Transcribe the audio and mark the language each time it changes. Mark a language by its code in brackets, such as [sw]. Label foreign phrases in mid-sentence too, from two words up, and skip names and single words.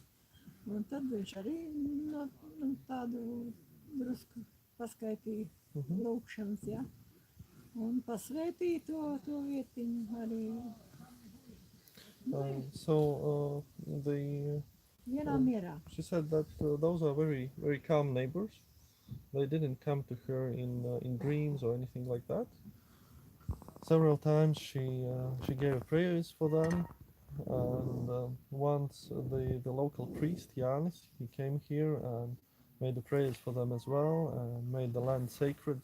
[lv] Un tad viņš arī tādu drusku paskaitīja lūkšanas, jā. Un pasvētīja to vietiņu arī. Vienā mierā. [en] She said that those are very, very calm neighbors. They didn't come to her in dreams or anything like that. Several times she gave prayers for them, and once the local priest Jānis, he came here and made the prayers for them as well, and made the land sacred.